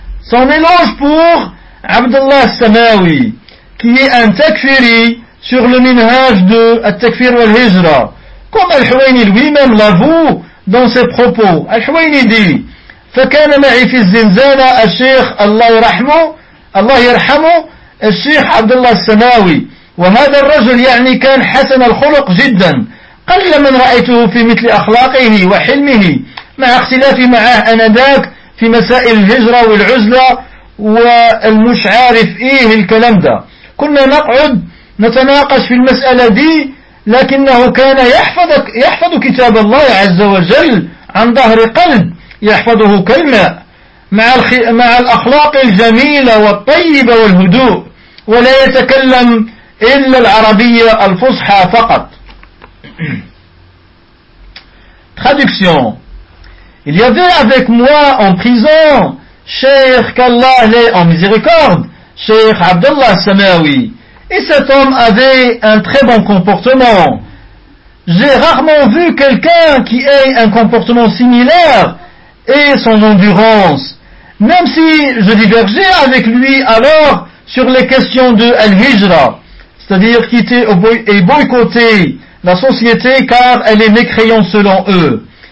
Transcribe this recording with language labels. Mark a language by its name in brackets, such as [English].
[French] Son éloge pour Abdullah Samawi, qui est un takfiri sur le minhaj de Al-Takfir wal-Hijra, comme Al-Huwayni lui-même l'avoue dans ses propos. Al-Huwayni dit: [Arabic] فكان معي في الزنزانة الشيخ الله يرحمه الشيخ عبد الله السماوي, وهذا الرجل يعني كان حسن الخلق جدا, قل من رأيته في مثل أخلاقه وحلمه مع اختلافي معه أنذاك في مسائل الهجرة والعزلة والمش عارف إيه الكلام ده. كنا نقعد نتناقش في المسألة دي, لكنه كان يحفظ كتاب الله عز وجل عن ظهر قلب يحفظه كلمة مع الأخلاق الجميلة والطيبة والهدوء, ولا يتكلم إلا العربية الفصحى فقط. [French] Traduction. Il y avait avec moi en prison Cheikh, qu'Allah l'ait en miséricorde, Cheikh Abdullah Samawi. Et cet homme avait un très bon comportement. J'ai rarement vu quelqu'un qui ait un comportement similaire et son endurance, même si je divergeais avec lui alors sur les questions de Al-Hijra, c'est-à-dire quitter et boycotter la société car elle est mécréante selon eux.